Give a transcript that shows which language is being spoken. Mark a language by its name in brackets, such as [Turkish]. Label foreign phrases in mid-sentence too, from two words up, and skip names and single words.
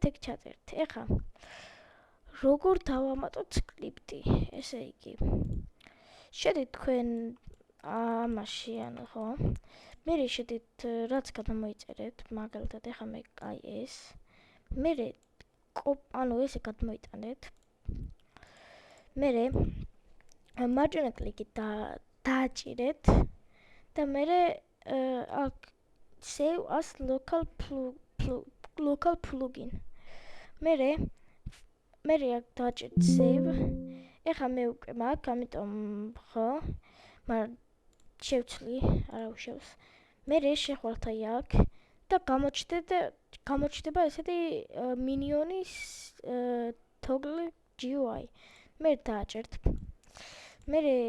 [Georgian] ეგ ჩაწერთ ეხლა როგორ დავამატოთ სკრიპტი ესე იგი შედით თქვენ ამაში ანუ ხო მე შედით რაც გადმოიწერეთ მაგალითად ეხლა მე აი ეს მე ანუ ესე გადმოიტანეთ მე მარჯვენა კლიკით დააჭირეთ და მე აქ [English] save as local [Georgian] plugin მე აქ დააჭერთ save ეხლა მე უკვე მაქვს ამიტომ ხო მაგრამ შევცვლი არა უშევს მე შეხვალთ აი აქ და გამოჩნდება ესეთი მინიონის [English] toggle GUI [Georgian] მე დააჭერთ მე